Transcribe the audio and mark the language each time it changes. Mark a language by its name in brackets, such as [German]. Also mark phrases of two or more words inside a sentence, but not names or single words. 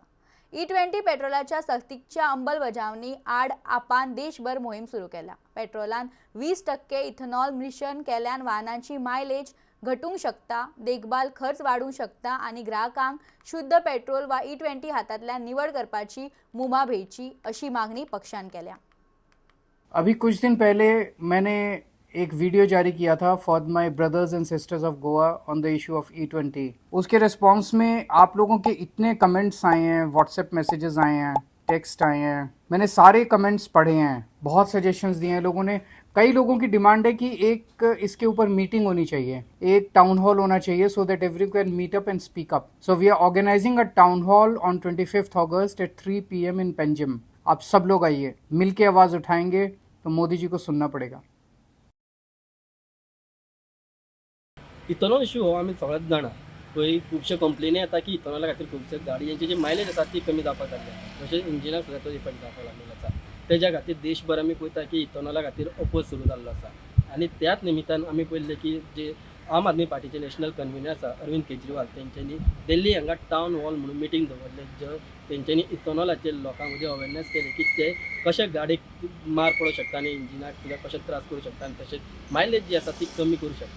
[Konkani] E20 पेट्रोलाच्या सक्तीच्या अंमलबजावणी आड आपान देशभर मोहीम सुरू केल्या. पेट्रोलान 20% इथेनॉल मिश्रण केल्यान वाहनांची मायलेज घटूंक शकता, देखभाल खर्च वाढूंक शकता आणि ग्राहकांक शुद्ध पेट्रोल वा E20 हातांतल्यान निवड करपाची मुभा मेळची अशी मागणी पक्षान केल्या. [Hindi] अभी कुछ दिन पहले मैंने एक वीडियो जारी किया था [English] for my brothers and sisters of Goa on the issue of E20. [Hindi] उसके रिस्पांस में आप लोगों के इतने कमेंट्स आए हैं, व्हाट्सएप मैसेजेस आए हैं, टेक्स्ट आए हैं, मैंने सारे कमेंट्स पढ़े हैं, बहुत सजेशंस दिए हैं लोगों ने। कई लोगों की डिमांड है कि एक इसके ऊपर मीटिंग होनी चाहिए, एक [English] town hall [Hindi] होना चाहिए [English] so that every can meet up and speak up. So we are organizing a town hall on 25 August at 3 PM in Panjim. [Hindi] आप सब लोग आइए, मिल के आवाज़ उठाएंगे तो मोदी जी को सुनना पड़ेगा। [English] ethanol issue [Konkani] हो आमी सगळ्यात जाणा। पयलीं खुबशे कंप्लेनी येता की इथेनॉला खातीर खुबशे गाडयांची जी मायलेज आसा ती कमी जावपाक लागली आसा, तशेंच इंजिनाक सुद्दां तो इफेक्ट जावपाक लागलेलो आसा। तेज्या खातीर देशभर आमी पळयता की इथेनॉला खातीर अपोज सुरू जाल्लो आसा आनी त्याच निमित्तान आमी पळयलें की जे आम आदमी पार्टीचे [English] national convener [Konkani] आसा अरविंद केजरीवाल तेंच्यांनी दिल्ली हांगा [English] town hall [Konkani] म्हणून मिटींग दवरले, जंय तेंच्यांनी इथेनॉलाचेर लोकां मदीं अवेरनेस केली की ते कशे गाडयेक मार पडूंक शकता आनी इंजिनाक सुद्दां कशे त्रास करूं शकता आनी तशेंच मायलेज जी आसा ती कमी करूं शकता।